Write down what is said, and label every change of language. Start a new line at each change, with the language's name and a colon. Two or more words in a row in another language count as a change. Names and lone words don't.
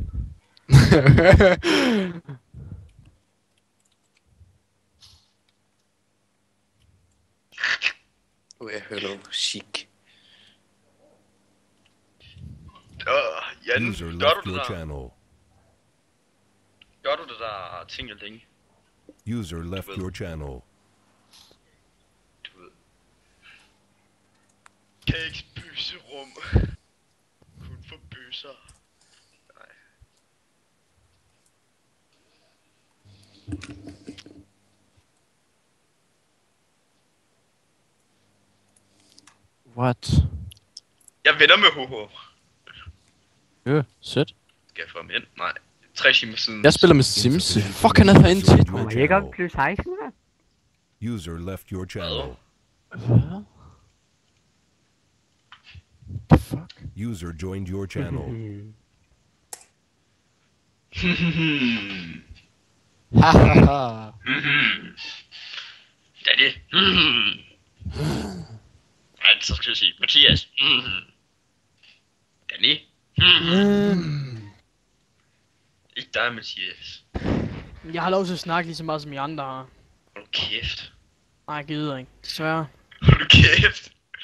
Danish: Jeg hører noget musik. Jan, User gør left du det your der? channel. Gør du det der tingeling?
English: User left your channel.
Danish: Du ved. Cakes bøsserum. Kun for bøsser. Nej. What? Jeg venner med HH. Sødt. Skal jeg få ham ind? Nej. 3 timer siden. Jeg spiller med Sims. Fuck, han er herinde tit. Må jeg ikke op plus 16, hva'?
English: User left your channel.
Danish: Hvad?
English: The fuck? User joined your channel. Hahaha.
Danish: Daddy. så skal jeg sige Mathias. Danny. Ikke dig, Mathias. Jeg har lov til at snakke lige så meget som I andre har. Hold kæft. Nej, jeg gider ikke. Desværre. Hold kæft.